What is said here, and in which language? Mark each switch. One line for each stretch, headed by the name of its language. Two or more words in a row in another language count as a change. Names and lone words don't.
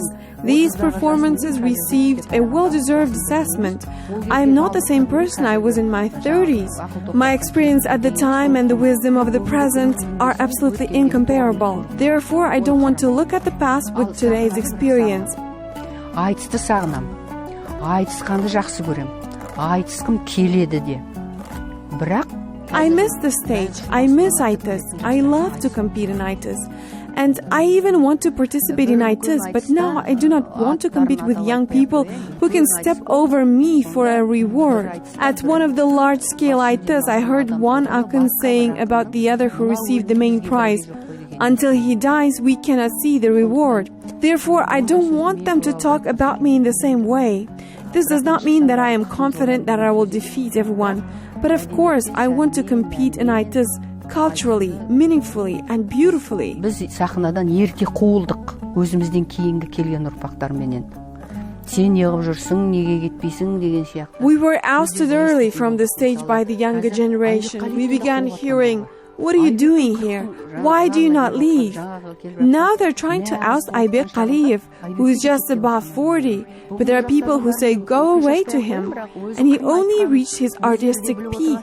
English: These performances received a well-deserved assessment. I am not the same person I was in my 30s. My experience at the time and the wisdom of the present are absolutely incomparable. Therefore, I don't want to look at the past with today's experience.
Kazakh: Айтысты сағынам. Айтысқанды жақсы көрем. Айтысқым келеді де. Бірақ
English: I miss the stage. I miss aitys. I love to compete in aitys. And I even want to participate in aitys, but now I do not want to compete with young people who can step over me for a reward. At one of the large-scale aitys, I heard one akyn saying about the other who received the main prize, "Until he dies, we cannot see the reward." Therefore, I don't want them to talk about me in the same way. This does not mean that I am confident that I will defeat everyone. But of course, I want to compete in aitys culturally, meaningfully, and beautifully.
Kazakh: біз сахнадан ерте қуылдық. Өзімізден кейінгі келген ұрпақтарменен. Сен неғып жүрсің, неге кетпейсің деген сияқты.
English: We were ousted early from the stage by the younger generation. We began hearing, What are you doing here? Why do you not leave? Now they're trying to oust Aybek Aliyev, who is just above 40, but there are people who say go away to him, and he only reached his artistic peak.